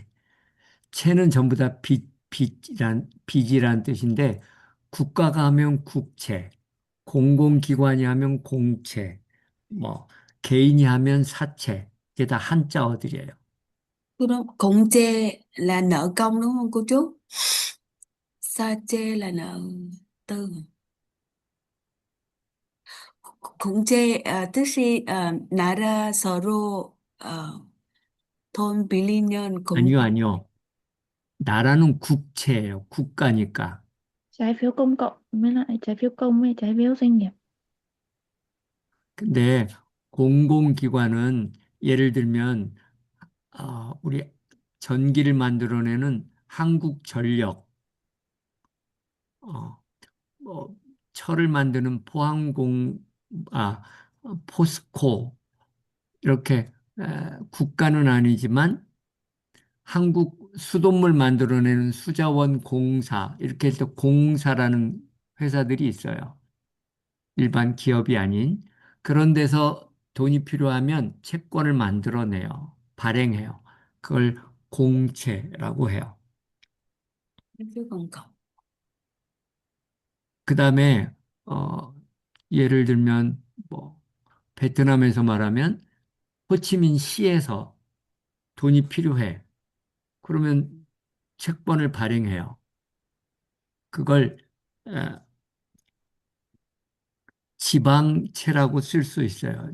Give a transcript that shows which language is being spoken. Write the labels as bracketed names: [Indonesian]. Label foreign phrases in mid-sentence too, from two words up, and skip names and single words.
[Korean] 채는 전부 다 빚이란 뜻인데 국가가 하면 국채, 공공기관이 하면 공채, 뭐 개인이 하면 사채. 이게 다 한자어들이에요. 그럼 공제 [Vietnamese] là nợ công đúng không cô chú? Sa chê là nợ tư. [Korean] 공제 뜻이 나라 서로 돈 빌리면 공 아니요, 아니요. 나라는 국채예요. 국가니까. [Vietnamese] Trái phiếu công cộng với lại trái phiếu công với trái phiếu doanh nghiệp. [Korean] 근데 공공기관은 예를 들면 우리 전기를 만들어내는 한국전력, 어, 뭐 철을 만드는 아, 포스코 이렇게 국가는 아니지만 한국 수돗물 만들어내는 수자원 공사 이렇게 해서 공사라는 회사들이 있어요. 일반 기업이 아닌 그런 데서 돈이 필요하면 채권을 만들어내요. 발행해요. 그걸 공채라고 해요. [Vietnamese] phiếu công cộng. [Korean] 그 다음에 예를 들면 뭐 베트남에서 말하면 호치민시에서 돈이 필요해. 그러면 채권을 발행해요. 그걸 어, 지방채라고 쓸 수 있어요.